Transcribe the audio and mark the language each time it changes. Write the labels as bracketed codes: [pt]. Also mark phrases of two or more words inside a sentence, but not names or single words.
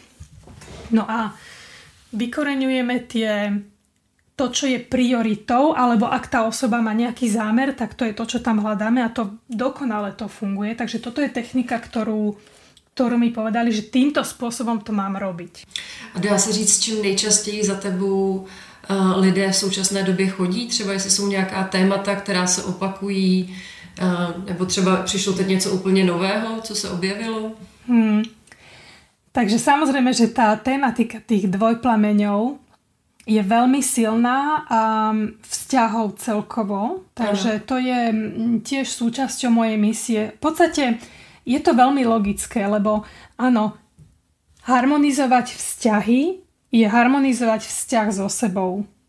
[sk] No a vykoreňujeme to, čo je prioritou, alebo ak tá osoba má nejaký zámer, tak to je to, čo tam hľadáme a to dokonale to funguje. Takže toto je technika, ktorú mi povedali, že týmto spôsobom to mám robiť. [cs] A dá se říct, čím nejčastěji za tebou lidé v současné době chodí? Třeba jestli jsou nějaká témata, která se opakují, nebo třeba přišlo teď něco úplně nového, co se objevilo? [sk] Takže samozrejme, že tá tematika tých dvojplameňov je veľmi silná a vzťahov celkovo. Takže to je tiež súčasťou mojej misie. V podstate je to veľmi logické, lebo áno, harmonizovať vzťahy je harmonizovať vzťah so sebou.